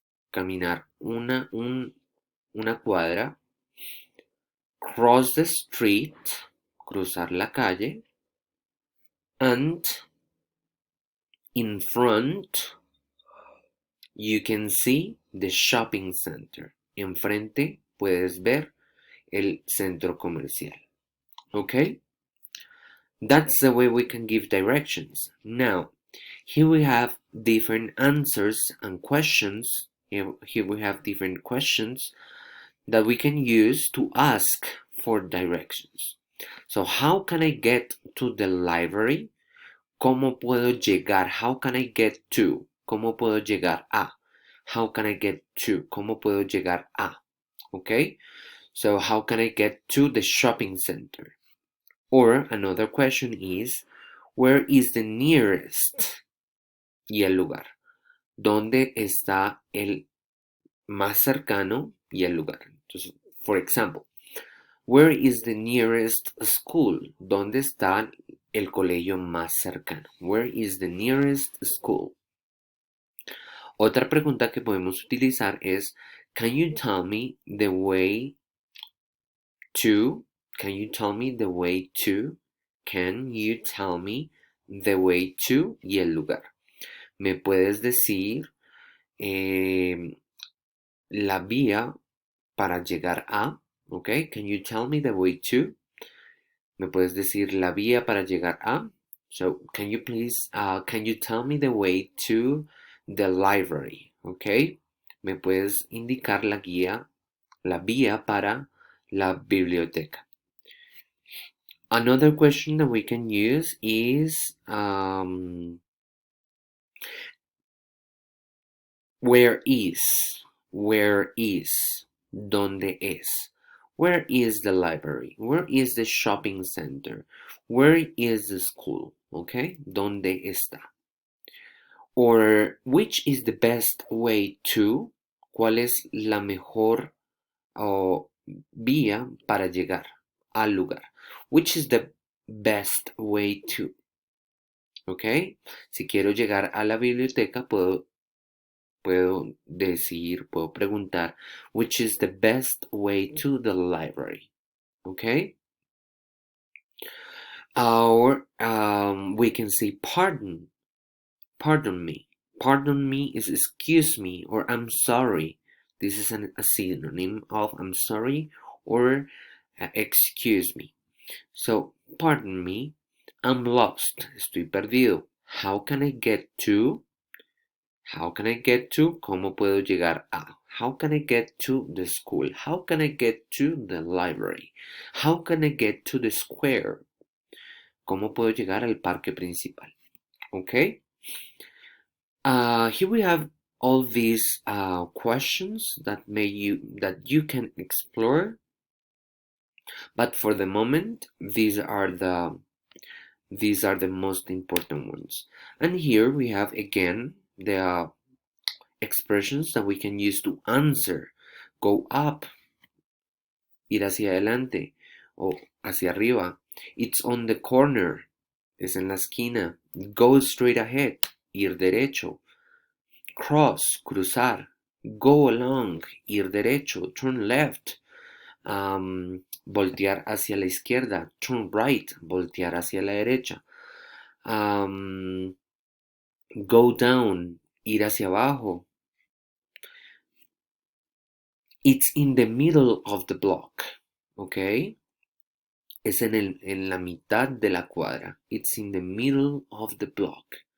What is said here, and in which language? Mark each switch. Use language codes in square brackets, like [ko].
[es] caminar una cuadra, [en] cross the street, [es] cruzar la calle, [en] and in front you can see the shopping center. [es] Enfrente puedes ver el centro comercial. Okay? [en] That's the way we can give directions. Now, here we have different answers and questions. Here we have different questions that we can use to ask for directions. So, how can I get to the library? [es] ¿Cómo puedo llegar? [en] How can I get to? [es] ¿Cómo puedo llegar a? [en] How can I get to? [es] ¿Cómo puedo llegar a? [en] Okay? So, how can I get to the shopping center? Or another question is, where is the nearest? [es] Y el lugar. ¿Dónde está el más cercano y el lugar? [en] Entonces, for example, where is the nearest school? [es] ¿Dónde está el colegio más cercano? [en] Where is the nearest school? [es] Otra pregunta que podemos utilizar es, [en] can you tell me the way to? Can you tell me the way to? Can you tell me the way to? [es] Y el lugar. ¿Me puedes decir la vía para llegar a? [en] Okay, can you tell me the way to? [es] ¿Me puedes decir la vía para llegar a? [en] So, can you please, can you tell me the way to the library? [es] Okay, ¿me puedes indicar la guía, la vía para la biblioteca? [en] Another question that we can use is, where is? Where is? [es] ¿Dónde es? [en] Where is the library? Where is the shopping center? Where is the school? Okay, [es] ¿dónde está? [en] Or which is the best way to? [es] ¿Cuál es la mejor vía para llegar al lugar? [en] Which is the best way to? Okay, [es] si quiero llegar a la biblioteca, puedo decir, puedo preguntar, [en] which is the best way to the library? Okay? Or we can say pardon, pardon me. Pardon me is excuse me or I'm sorry. This is a synonym of I'm sorry or excuse me. So, pardon me, I'm lost. [es] Estoy perdido. [en] How can I get to? How can I get to? [es] ¿Cómo puedo llegar a? [en] How can I get to the school? How can I get to the library? How can I get to the square? [es] ¿Cómo puedo llegar al parque principal? [en] Okay. Here we have all these questions that you can explore, but for the moment, these are the most important ones. And here we have again the expressions that we can use to answer. Go up, [es] ir hacia adelante o hacia arriba. [en] It's on the corner, [es] es en la esquina. [en] Go straight ahead, [es] ir derecho. [en] Cross, [es] cruzar. [en] Go along, [es] ir derecho. [en] Turn left, [es] voltear hacia la izquierda. [en] Turn right, [es] voltear hacia la derecha. [en] Go down, [es] ir hacia abajo. [en] It's in the middle of the block, okay? [es] Es en la mitad de la cuadra. [en] It's in the middle of the block.